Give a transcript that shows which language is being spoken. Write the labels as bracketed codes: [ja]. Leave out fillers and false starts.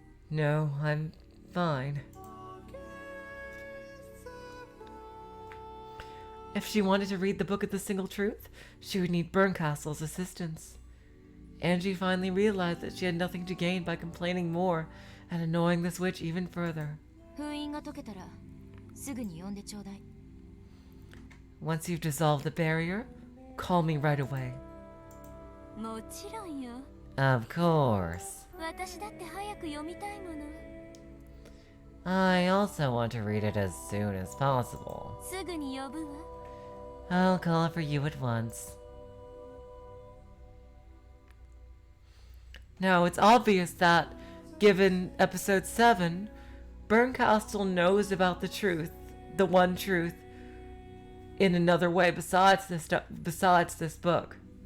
[en] No, I'm fine. If she wanted to read the Book of the Single Truth, she would need Bernkastel's assistance. Angie finally realized that she had nothing to gain by complaining more and annoying this witch even further. [ja] 封印が解けたらすぐに呼んでちょうだい。 [en] Once you've dissolved the barrier, call me right away. [ja] もちろんよ。 [en] Of course. [ja] 私だって早く読みたいもの。 [en] I also want to read it as soon as possible. [ja] すぐに呼ぶわ。 [en] I'll call for you at once. Now, it's obvious that, given episode 7, Bernkastel knows about the truth, the one truth, in another way besides this book.